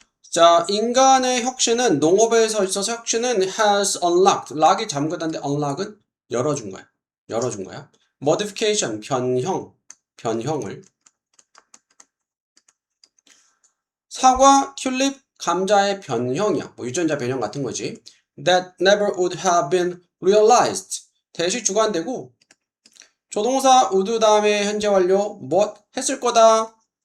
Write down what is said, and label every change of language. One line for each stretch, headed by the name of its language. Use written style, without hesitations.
Korean: 자, 인간의 혁신은 농업에서 있어서 혁신은
English: has unlocked.
Korean: 락이 잠그다는데 unlock은 열어준 거야. modification, 변형을. 사과, 튤립, 감자의 변형이야. 뭐 유전자 변형 같은 거지.
English: That never would have been realized.
Korean: 대시 주관되고 조동사 would 다음에 현재 완료 뭐 했을 거다.